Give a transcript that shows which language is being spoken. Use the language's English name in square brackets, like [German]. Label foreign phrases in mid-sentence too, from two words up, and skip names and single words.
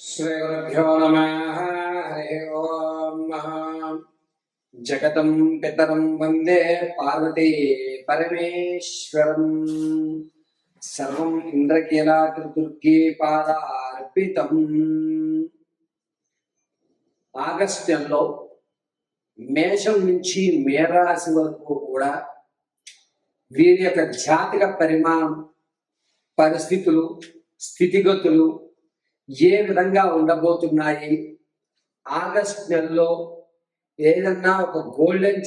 [Sanskrit] श्रीगुरुभ्यो नमः। हरि ओम। जगतं पितरं वन्दे पार्वती परमेश्वरं। सर्वं इंद्रकीलाद्रिदुर्गे पादार्पितम्। [Telugu] ఆగస్టు నెలలో మేషం నుంచి మేరాశి వరకు కూడా వీరి యొక్క జాతక పరిమాణం, పరిస్థితులు, స్థితిగతులు ఏ విధంగా ఉండబోతున్నాయి, ఆగస్టు నెలలో ఏదన్నా ఒక గోల్డెన్